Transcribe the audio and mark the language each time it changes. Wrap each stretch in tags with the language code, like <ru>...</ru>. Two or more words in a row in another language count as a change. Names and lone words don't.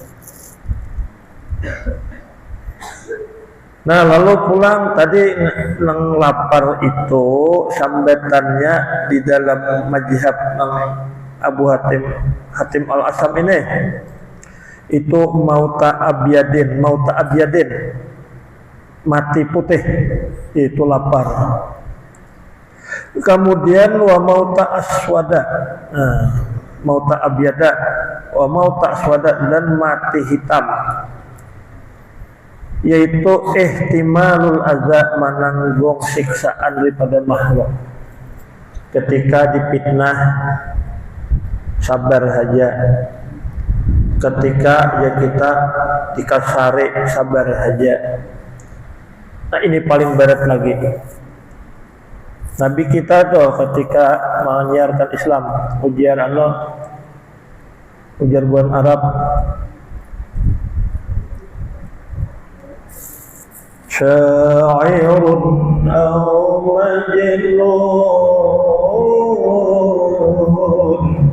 <bjn>Nah, lalu pulang tadi nang lapar itu sambetannya di dalam mazhab nang Abu Hatim al-Asam ini itu</bjn> <ar>موت أبيض.</ar> <id>mati putih, itu lapar. Kemudian</id> <ar>وموت أسود، موت أبيض، وموت أسود,</ar> <id>dan mati hitam, yaitu</id> <ar>احتمال العذاب,</ar> <id>menanggung siksaan daripada makhluk. Ketika dipitnah sabar saja, ketika ya kita dikasari sabar saja. Nah ini paling berat lagi. Nabi kita tuh ketika menyiarkan Islam,</id> <bjn>ujar buan Arab,</bjn> <ar>شاعر أو مجنون.</ar>